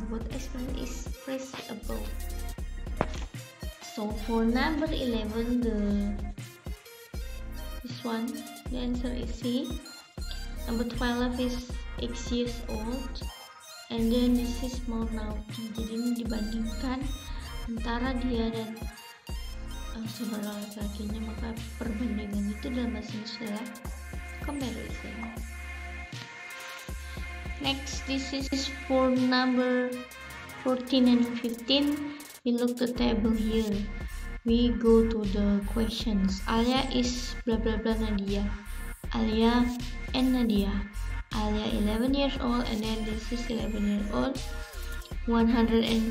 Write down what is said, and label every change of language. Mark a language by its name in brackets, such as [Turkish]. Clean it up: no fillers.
[English] What expression is praised above? So for number 11, this one, the answer is C. Number 12 is 8 years old, and then this is more naughty. [Indonesian] Jadi ini dibandingkan antara dia dan saudara laki-lakinya, maka perbandingan itu dalam bahasa Inggris adalah comparison. [English] Next, this is for number 14 and 15. We look the table here. We go to the questions. Alia is blah blah blah Nadia. Alia and Nadia. Alia 11 years old, and then this is 11 years old. 150.